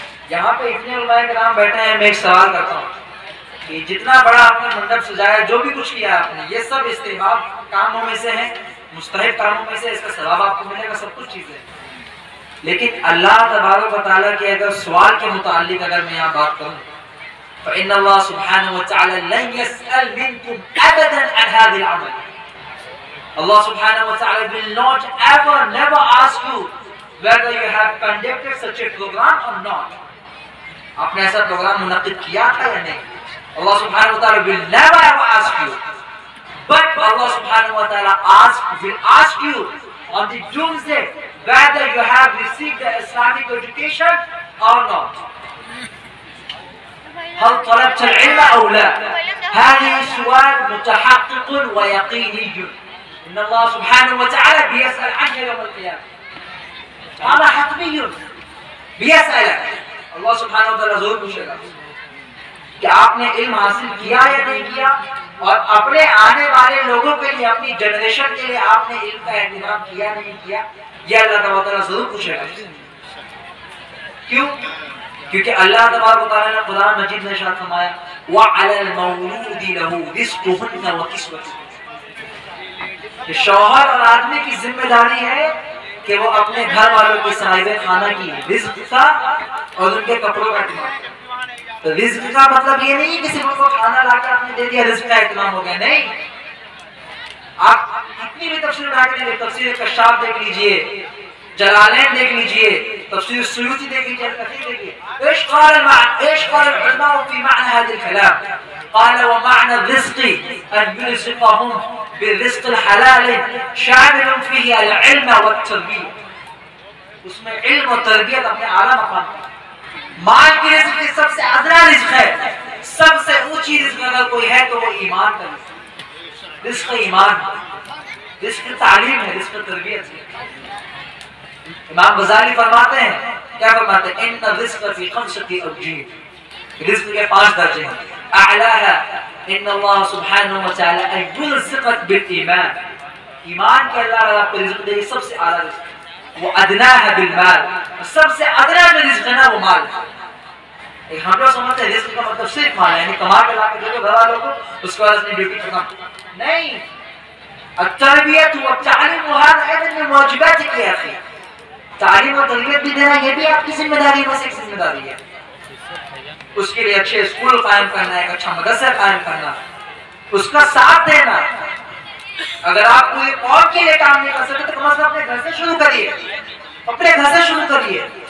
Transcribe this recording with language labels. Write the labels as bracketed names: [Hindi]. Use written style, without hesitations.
[Hindi] यहाँ पे इतने उलमाए किराम बैठे हैं, मैं एक सवाल करता हूँ कि जितना बड़ा आपने मंडप सजाया, जो भी कुछ किया आपने, ये सब इस्तेमाल कामों में से है, मुस्तहिब कामों में से, इसका सवाब आपको मिलेगा, सब कुछ चीजें। लेकिन अल्लाह तबारक व तआला के अगर सवाल के मुताल्लिक अगर मैं यहाँ बात करूँ, तो इन्नल्लाह सुब्हानहु व तआला लन यसअल मिनकुम अबदन अन हादिल अमल। [English] Allah subhanahu wa ta'ala will not ever, never ask you whether you have conducted such a program or not. [Hindi] आपने ऐसा प्रोग्राम मुनक्किद किया था या नहीं? [English] Allah subhanahu wa ta'ala will never ever ask you, but Allah subhanahu wa ta'ala will ask you on the doomsday whether you have received the Islamic education or not. [Arabic] هل طلبت العلم أو لا؟ هذه سؤال متحقق ويقيني. إن الله سبحانه وتعالى بيسأل عنك يوم القيامة. هذا حتمي بيسألك. [Hindi] Allah subhanahu wa ta'ala जरूर पूछेगा कि आपने इल्म हासिल किया या नहीं किया, और अपने आने वाले लोगों के लिए, अपनी जनरेशन के लिए आपने इल्म का इंतजाम किया नहीं किया, ये अल्लाह तबारक जरूर पूछेगा। क्यों? क्योंकि अल्लाह तबारक तआला ने कुरान मजीद में इरशाद फरमाया, व अलल मौलूदी लहू रिज़्क़ुहुन्ना व किस्वतुहुन्ना। कि शौहर और आदमी की जिम्मेदारी है कि वो अपने घर वालों की साहिबे खाना की रिज़्क़ का और उनके कपड़ों का इंतजाम। तो रिज़्क़ का मतलब ये नहीं कि सिर्फ उनको खाना लाकर आपने दे दिया, रिज़्क़ का इंतजाम हो गया, नहीं। आप कितनी भी तफसीर उठा के देखिए, तफसीर कश्शाफ देख लीजिए, जलालैन देख लीजिए, तफसीर सुयूती देखिए, देखिए [Arabic] ايش قال العلماء في معنى هذا الكلام. قال ومعنى الرزق ان يرزقهم بالرزق الحلال شامل فيه العلم والتربيه. [Hindi] उसमें इल्म और तरबियत अपने आला मकाम पर। माल की रिज़्क़ सबसे अदना रिज़्क़ है, सबसे ऊंची रिज़्क़ अगर कोई है तो वो ईमान का रिज़्क़, ईमान, रिज़्क़ तालीम है, रिज़्क़ तरबियत है। इमाम गज़ाली फरमाते हैं, क्या फरमाते हैं, इन्ना रिज़्क़ फी खम्सति अवजीह, रिज़्क़ के 5 दर्जे हैं। अअलाहा इन्नल्लाह सुब्हानहु व तआला युरज़िक़क बिल ईमान, ईमान के अल्लाह आपको रिज़्क़ दे, सबसे आला रिज़्क़। वो अदना है बिल माल, सबसे अदना में रिज़्क़ है ना वो माल। एक हम लोग समझते हैं रिज़्क़ का मतलब सिर्फ माल है, यानी कमा के ला के दे दो घर वालों को, उसके बाद अपनी ड्यूटी खत्म। नहीं, [Arabic] التربية والتعليم وهذا أيضا من واجباتك يا أخي। [Hindi] तालीम और तरबियत भी देना ये भी आपकी जिम्मेदारी में से एक जिम्मेदारी है। उसके लिए अच्छे स्कूल कायम करना, एक अच्छा मदरसा कायम करना, उसका साथ देना। अगर आप पूरे कौम के लिए काम नहीं कर सकते तो कम से कम अपने घर से शुरू करिए, अपने घर से शुरू करिए।